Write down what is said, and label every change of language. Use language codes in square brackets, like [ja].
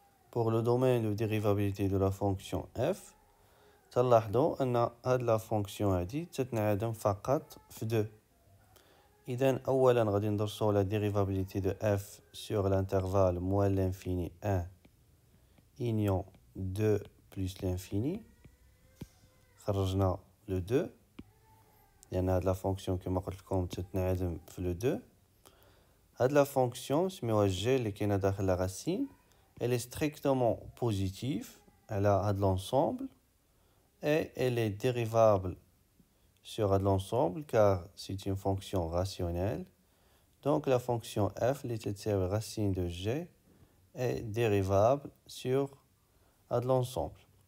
[fr] Pour le domaine de dérivabilité de la fonction f, [ar] تلاحظوا أن هاد [fr] la fonction [ar] هادي تتنعدم فقط في 2. إذن أولا غادي ندرسو [fr] la dérivabilité de f sur l'intervalle moins l'infini 1 union 2 plus l'infini. [ar] خرجنا le 2 لأن هاد la fonction كما قلت لكم تتنعدم في le 2. هاد la fonction سميوها g اللي كاينة داخل la racine. [fr] Elle est strictement positive [ar] على هاد [fr] l'ensemble et elle est dérivable sur l'ensemble car c'est une fonction rationnelle. Donc la fonction f, les racine de g, est dérivable sur l'ensemble.